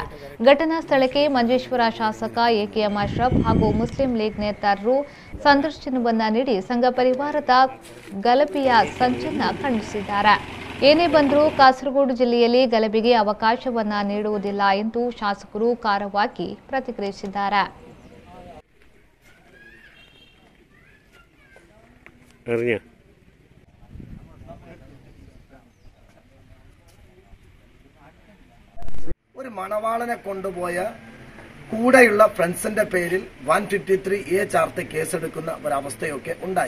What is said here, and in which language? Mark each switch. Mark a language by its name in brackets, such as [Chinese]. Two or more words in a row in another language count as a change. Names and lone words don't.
[Kannada] ಘಟನಾ ಸ್ಥಳಕ್ಕೆ ಮಂಜೇಶ್ವರ ಶಾಸಕ ಎಕೆಎಂ ಅಶ್ರಫ್ ಹಾಗೂ ಮುಸ್ಲಿಂ ಲೀಗ್ ನೇತಾರರು ಸಂದರ್ಶನವನ್ನ ನೀಡಿ ಸಂಘ ಪರಿವಾರದ ಗಲಭೆಯ ಸಂಚನ್ನ ಖಂಡಿಸಿದ್ದಾರೆ. ಏನೇ ಬಂದರೂ ಕಾಸರಗೋಡು ಜಿಲ್ಲೆಯಲ್ಲಿ ಗಲಭೆಗೆ ಅವಕಾಶವನ್ನ ನೀಡುವುದಿಲ್ಲ ಎಂದು ಶಾಸಕರು ಖಾರವಾಗಿ ಪ್ರತಿಕ್ರಿಯಿಸಿದ್ದಾರೆ. [Malayalam] ഒരു മണവാളനെ കൊണ്ടുപോയ കൂടെയുള്ള ഫ്രണ്ട്സിന്റെ പേരിൽ 153A ചാർത്ത് കേസെടുക്കുന്ന ഒരവസ്ഥയൊക്കെ ഉണ്ടായി.